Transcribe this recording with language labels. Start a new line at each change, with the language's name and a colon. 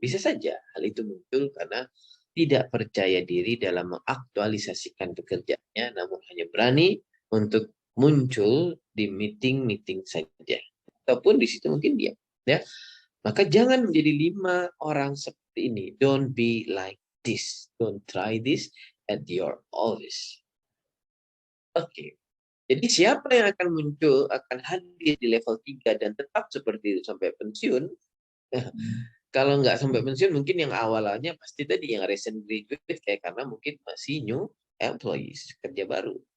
Indonesian: Bisa saja hal itu muncul karena tidak percaya diri dalam mengaktualisasikan pekerjaannya, namun hanya berani untuk muncul di meeting-meeting saja. Ataupun di situ mungkin dia. Ya. Maka jangan menjadi 5 orang seperti ini.
English: Don't be like this. Don't try this at your office. Oke.
Indonesian: Jadi siapa yang akan muncul, akan hadir di level 3 dan tetap seperti itu sampai pensiun. Kalau nggak sampai pensiun, mungkin yang awalnya pasti tadi yang
English: recent graduate,
Indonesian: kayak karena mungkin masih
English: new employees,
Indonesian: kerja baru.